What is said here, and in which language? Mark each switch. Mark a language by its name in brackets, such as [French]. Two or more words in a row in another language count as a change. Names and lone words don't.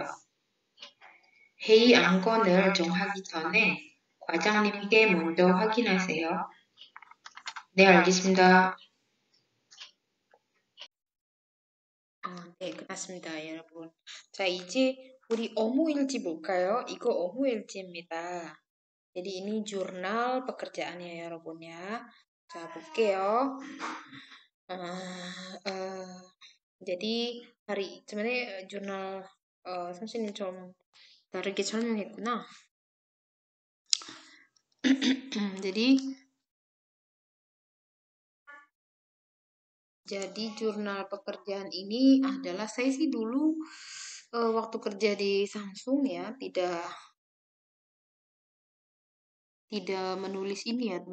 [Korean] 회의 안건을 정하기 전에 과장님께 먼저 확인하세요. 네, 알겠습니다. 네, 끝났습니다, 여러분. 자, 이제 우리 업무일지 볼까요? 이거 업무일지입니다. [Indonesian] jadi ini jurnal pekerjaannya ya, 여러분 ya. [Korean] 자, 볼게요. [Indonesian] jadi sebenarnya jurnal [Korean] 선생님 좀 다르게 설명했구나. [Indonesian] Jadi jurnal pekerjaan ini adalah saya sih dulu waktu kerja di Samsung ya tidak menulis ini ya.